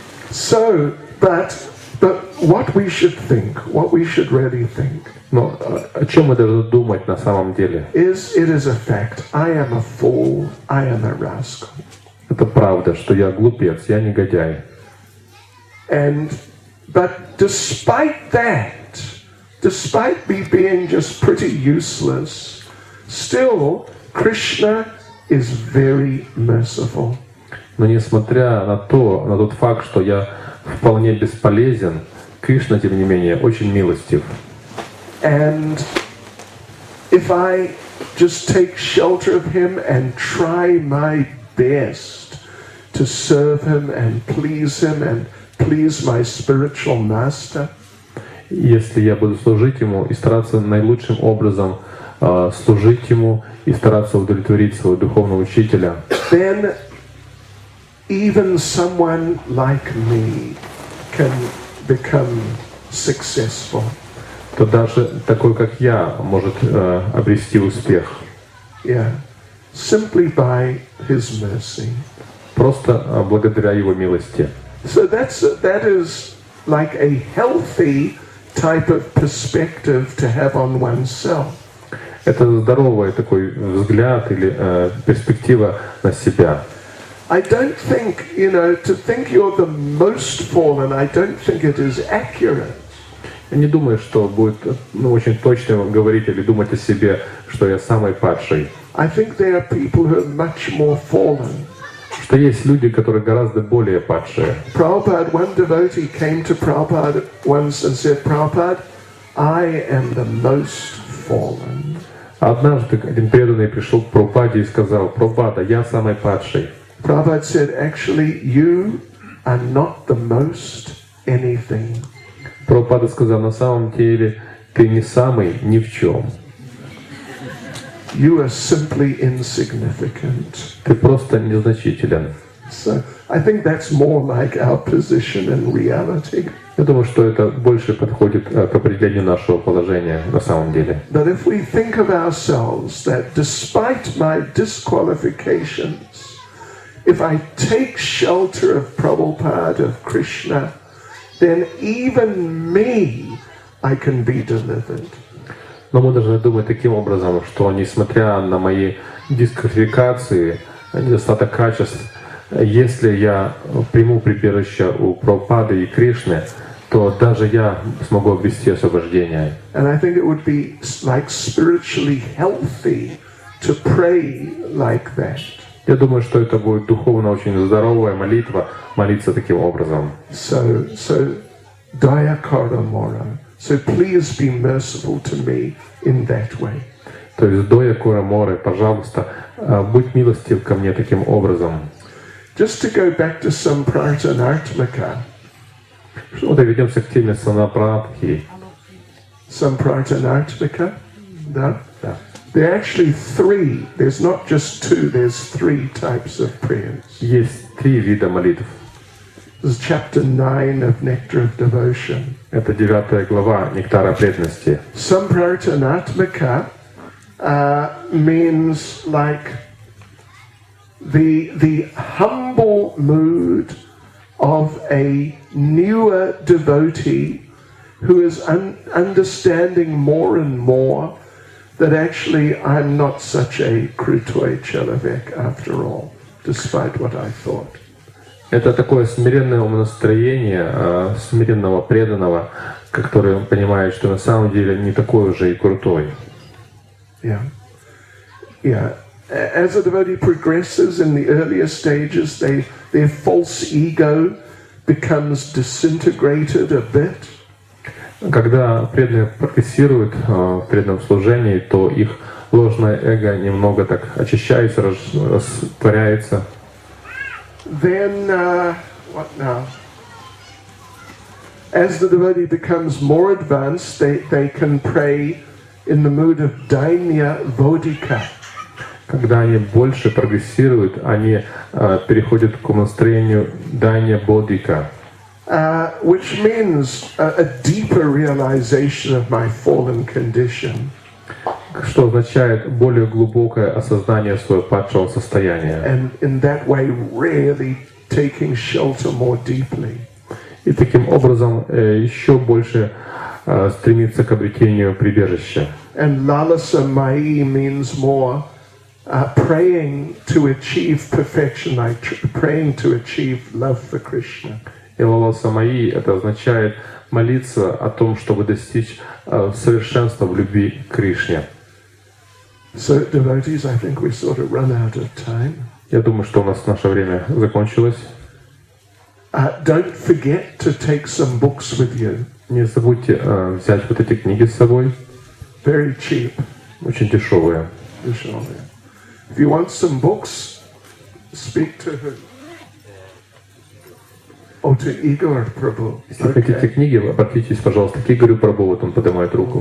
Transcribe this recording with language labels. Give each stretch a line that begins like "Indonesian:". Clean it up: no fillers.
English: So, but what we should think, what we should really think,
Russian: Но о чем мы должны думать на самом деле?
English: it is a fact. I am a fool. I am a rascal.
Russian: Это правда, что я глупец, я негодяй.
English: But despite that, despite me being just pretty useless, still Krishna is very merciful.
Russian: Но несмотря на тот факт, что я вполне бесполезен, Кришна, тем не менее, очень милостив.
English: And if I just take shelter of him and try my best to serve him and please my spiritual master,
Russian: если я буду служить ему и стараться наилучшим образом служить ему и стараться удовлетворить своего духовного учителя,
English: then even someone like me can become successful.
Russian: то даже такой, как я, может обрести успех.
English: Yeah, simply by his mercy.
Russian: Просто благодаря его милости.
English: So that is like a healthy type of perspective to have on oneself.
Russian: Это здоровый такой взгляд или перспектива на себя.
English: I don't think, to think you're the most fallen, I don't think it is accurate.
Russian: Я не думаю, что будет очень точно говорить или думать о себе, что я самый падший.
English: I think there are people who are much more fallen.
Russian: Что есть люди, которые гораздо более падшие.
English: Prabhupada, one devotee came to Prabhupada once and said, Prabhupada, I am the most fallen.
Russian: Однажды один преданный пришел к Прабхупаде и сказал: Прабхупада, я самый падший.
English: Prabhupada said, actually, you are not the most anything.
Russian: Прабхупада сказал: на самом деле ты не самый ни в чем.
English: You are simply insignificant.
Russian: Ты просто незначителен.
English: So I think that's more like our position in reality.
Russian: Я думаю, что это больше подходит к определению нашего положения на самом деле.
English: But if we think of ourselves that despite my disqualifications, if I take shelter of Prabhupada, of Krishna, then even me, I can be delivered.
Russian: Но мы должны думать таким образом, что несмотря на мои дисквалификации, недостаток качеств. Если я приму прибежище у Прабхупады и Кришны, то даже я смогу обрести освобождение.
English: And I think it would be like spiritually healthy to pray like that.
Russian: Я думаю, что это будет духовно очень здоровая молитва, молиться таким образом.
Bangla: So dойа, коро, море.
English: So please be merciful to me in that way.
Russian: То есть
Bangla: дойа, коро, море,
Russian: пожалуйста, будь милостив ко мне таким образом.
English: Just to go back to some Prартхана.
Russian: Вот и ведемся к теме санапратхи.
English: Some Prартхана,
Russian: да? Да.
English: There are actually three. There's not just two. There's three types of prayers.
Russian: Есть 3 вида молитв.
English: This is chapter 9 of Nectar of Devotion.
Russian: Это 9 глава Нектара преданности.
English: Samprartanatmaka means like the humble mood of a newer devotee who is understanding more and more that actually I'm not such a
Russian: krutoy человек
English: after all, despite what I thought.
Russian: Это такое смиренное умонастроение смиренного преданного, который понимает, что на самом деле не такой уже и крутой.
English: Yeah. As a devotee progresses in the earlier stages, their false ego becomes disintegrated a bit.
Russian: Когда преданные прогрессируют в преданном служении, то их ложное эго немного так очищается, растворяется.
English: Then, what now? As the devotee becomes more advanced, they can pray in the mood of dainya vodhika.
Russian: Когда они больше прогрессируют, они переходят к умонастроению дайня бодхика.
English: Which means a deeper realization of my fallen condition.
Russian: Что означает более глубокое осознание своего падшего состояния.
English: And in that way really taking shelter more deeply.
Russian: И таким образом еще больше стремиться к обретению прибежища.
English: And lalasa mai means more praying to achieve perfection, like praying to achieve love for Krishna.
Russian: И лаласа маи это означает молиться о том, чтобы достичь совершенства в любви к Кришне.
English: So devotees, I think we sort of run out of time.
Russian: Я думаю, что у нас наше время закончилось.
English: Don't forget to take some books with you.
Russian: Не забудьте взять вот эти книги с собой.
English: Very cheap.
Russian: Очень дешевые.
English: If you want some books, speak to who? Oh, to Igor Prabhu.
Russian: Если хотите книги, обратитесь, пожалуйста, к Игорю Прабху, вот он поднимает руку.